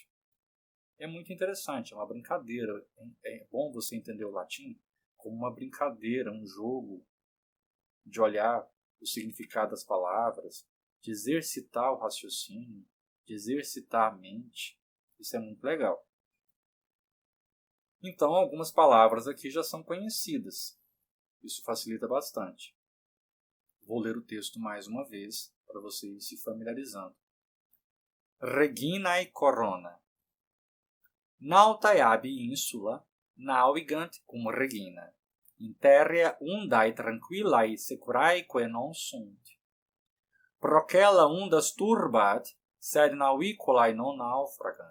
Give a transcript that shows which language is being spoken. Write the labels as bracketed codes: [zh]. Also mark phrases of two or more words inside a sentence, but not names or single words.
[pt] É muito interessante, é uma brincadeira. É bom você entender o latim como uma brincadeira, um jogo de olhar o significado das palavras, de exercitar o raciocínio, de exercitar a mente. Isso é muito legal. Então, algumas palavras aqui já são conhecidas. Isso facilita bastante. Vou ler o texto mais uma vez para você ir se familiarizando. [la] Reginae Corona. Nautae ab insula navigant cum regina. Interia undae tranquillae securaeque non sunt. Procella undas turbat, sed navicolae non naufragant.